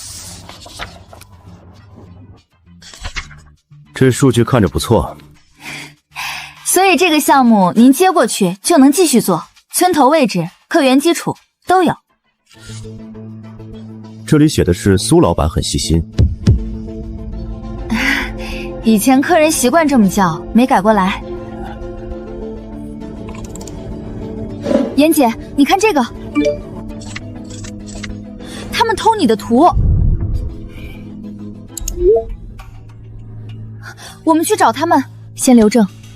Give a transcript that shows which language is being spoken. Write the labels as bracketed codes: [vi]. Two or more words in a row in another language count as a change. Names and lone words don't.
[zh] 这数据看着不错，所以这个项目您接过去就能继续做，村头位置、客源基礎都有。这里写的是蘇老板很細心。以前客人習慣這麼叫，沒改過來。妍姐，你看這個，他們偷你的圖。我們去找他們，先留證。